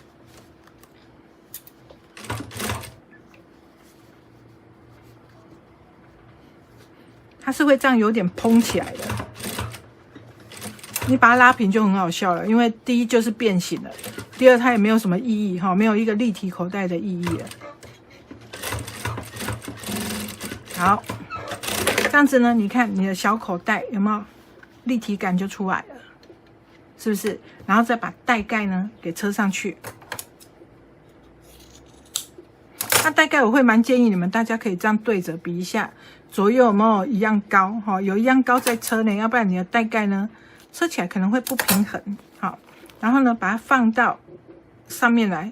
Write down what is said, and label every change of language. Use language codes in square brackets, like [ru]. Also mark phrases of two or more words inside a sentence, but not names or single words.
[zh] 它是會這樣有點蓬起來的，你把它拉平就很好笑了，因為第一就是變形了，第二它也沒有什麼意義哈，沒有一個立體口袋的意義了。好，這樣子呢，你看你的小口袋有沒有立體感就出來了，是不是？然後再把帶蓋呢給車上去。那帶蓋我會蠻建議你們大家可以這樣對着比一下。左右有沒有一樣高？哈，有一樣高再車呢，要不然你的帶蓋呢，車起來可能會不平衡。好，然後呢，把它放到上面來。